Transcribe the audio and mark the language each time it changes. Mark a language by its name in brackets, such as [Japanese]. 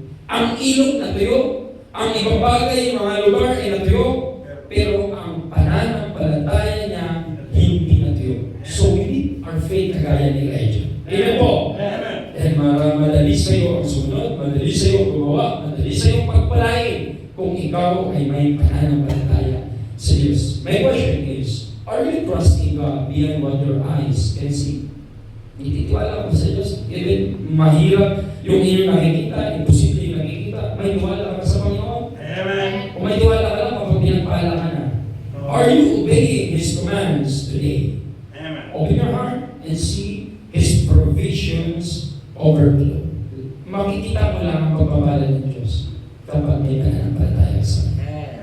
[Filipino] Ang ilog natuyo, ang ibang bagay, mga lugar ay natuyo, pero ang pananampalataya niya hindi natuyo. [English] So we need our faith [Filipino] kagaya ni Elijah. [English] Amen po? [Filipino] Dahil madali sa iyo ang sunod, madali sa iyo gumawa, madali sa iyo pagpalain kung ikaw ay may pananampalataya sa Diyos. [English] My question is, are you trusting God beyond what your eyes can see? [Filipino] Ititiwala ko sa Diyos. Even mahirap yung inyong nakikita, imposible yung nakikita, may tiwala ka sa Panginoon. Amen. Kung may tiwala ka lang kapag pinagpala ka na. [English] Are you obeying His commands today? Amen. Open your heart and see His provisions overflow. [Filipino] Makikita mo lang ang pagpapala ng Diyos kapag may pananampalataya sa Kanya.